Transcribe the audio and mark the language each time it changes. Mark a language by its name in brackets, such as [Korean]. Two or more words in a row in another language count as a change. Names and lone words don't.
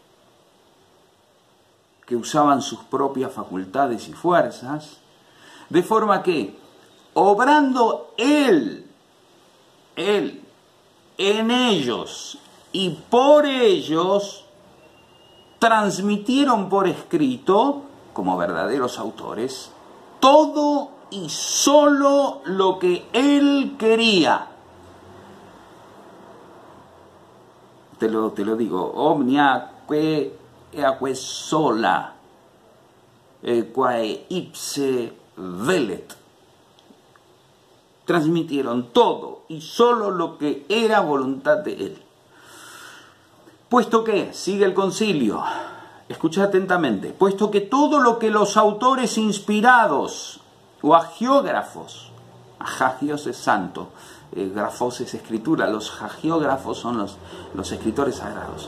[Spanish] que usaban sus propias facultades y fuerzas, de forma que, obrando Él en ellos y por ellos, transmitieron por escrito, como verdaderos autores, todo y solo lo que Él quería. Te lo digo, [Latin] omnia quae sola, quae ipse velet. [Spanish] Transmitieron todo y solo lo que era voluntad de Él. Puesto que, sigue el concilio, escucha atentamente, puesto que todo lo que los autores inspirados o agiógrafos, agios es santo, grafos es escritura, los agiógrafos son los escritores sagrados.